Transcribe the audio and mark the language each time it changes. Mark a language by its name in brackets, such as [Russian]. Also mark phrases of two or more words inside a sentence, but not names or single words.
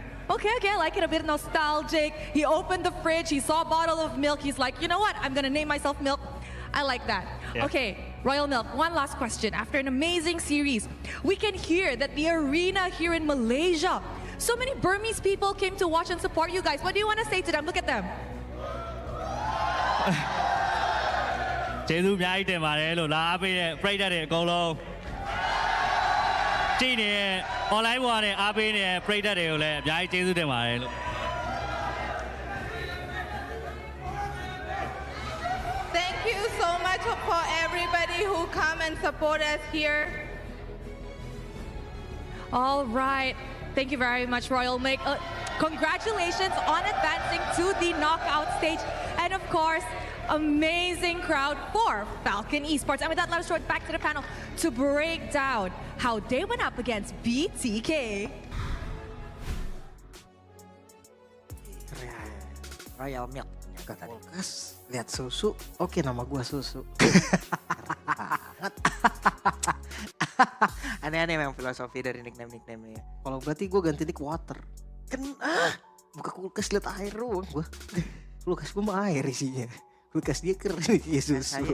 [English] Okay, I like it, a bit nostalgic. He opened the fridge, he saw a bottle of milk. He's like, you know what? I'm gonna name myself Milk. I like that. Yeah. Okay, Royal Milk, one last question. After an amazing series, we can hear that the arena here in Malaysia, so many Burmese people came to watch and support you guys. What do you want to say to them? Look at them. [Burmese] ကျေးဇူးအများကြီးတင်ပါတယ်လို့လာအားပေးတဲ့ပရိသတ်တွေအကုန်လုံးကြည့်နေတဲ့ online ပေါ်ကနေအားပေးနေတဲ့ပရိသတ်တွေကိုလည်းအများကြီးကျေးဇူးတင်ပါတယ်လို့ [English] Thank you so much for everybody who come and support us here. All right. Thank you very much, Royal Milk. Congratulations on advancing to the knockout stage. And of course, amazing crowd for Falcon Esports. And with that, let us throw it back to the panel to break down how they went up against BTK. Royal Milk. [Indonesian] Kulkas, lihat susu. Oke, nama gua Susu. Aneh-aneh memang filosofi dari nickname-nickname-nya. Kalau berarti gua ganti nick Water. Buka kulkas lihat air doang gua. Kulkas gua mah air isinya. Kulkas dia kering isinya susu.